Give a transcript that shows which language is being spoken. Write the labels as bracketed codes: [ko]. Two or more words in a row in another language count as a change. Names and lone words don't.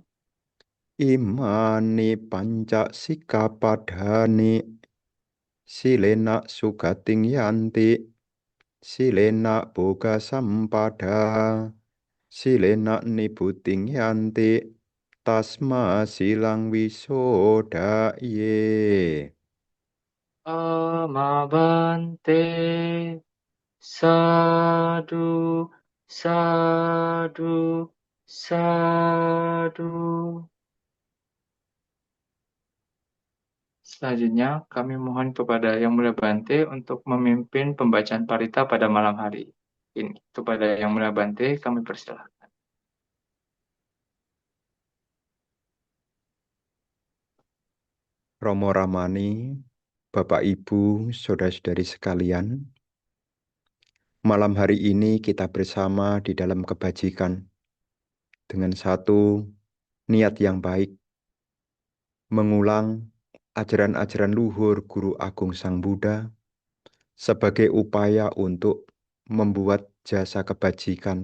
[pi] Imani panca sikkhapadhani silena sugating yanti, silena boga sampada, silena nibuting yanti, tasma silang wisodaye. Amabante. Sadu, sadu, sadu. [id] Selanjutnya, kami mohon kepada Yang Mulia Bante untuk memimpin pembacaan parita pada malam hari ini. Kepada Yang Mulia Bante, kami persilahkan. Romo Ramani, Bapak Ibu, Saudara-saudari sekalian, malam hari ini kita bersama di dalam kebajikan dengan satu niat yang baik, mengulang ajaran-ajaran luhur Guru Agung Sang Buddha sebagai upaya untuk membuat jasa kebajikan.